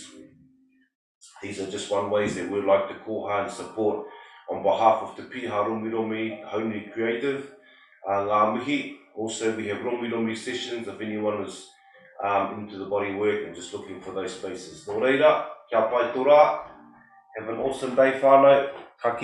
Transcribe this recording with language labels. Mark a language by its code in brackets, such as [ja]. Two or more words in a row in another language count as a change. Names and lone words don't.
[en] These are just one ways that we'd like to koha and support on behalf of the Piha Romi Hauni Creative. [mi] Ngā mihi, [en] also we have Romi sessions if anyone is into the body work and just looking for those spaces. [mi] Nō reira, kia pai tō rā, [en] have an awesome day whānau, ka